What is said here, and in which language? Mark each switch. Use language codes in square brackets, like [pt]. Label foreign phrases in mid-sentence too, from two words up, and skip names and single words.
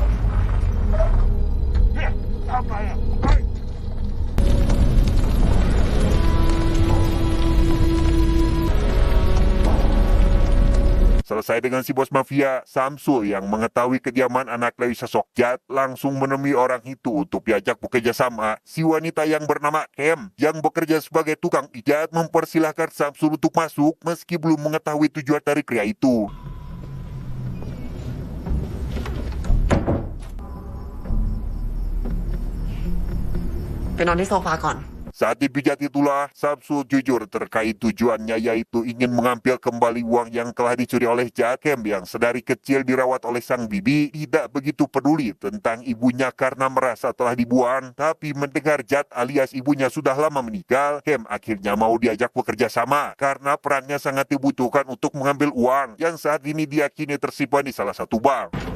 [id] Selesai dengan si bos mafia, Samsul yang mengetahui kediaman anak dari sosok Jad langsung menemui orang itu untuk diajak bekerja sama. Si wanita yang bernama Kem yang bekerja sebagai tukang pijat mempersilahkan Samsul untuk masuk meski belum mengetahui tujuan dari pria itu. [th] ไปนอนที่โซฟาก่อน [id] Saat dipijat itulah Samsul jujur terkait tujuannya, yaitu ingin mengambil kembali uang yang telah dicuri oleh Jad. Kem yang sedari kecil dirawat oleh sang bibi tidak begitu peduli tentang ibunya karena merasa telah dibuang. Tapi mendengar Jad alias ibunya sudah lama meninggal, Kem akhirnya mau diajak bekerja sama karena perannya sangat dibutuhkan untuk mengambil uang yang saat ini diyakini tersimpan di salah satu bank.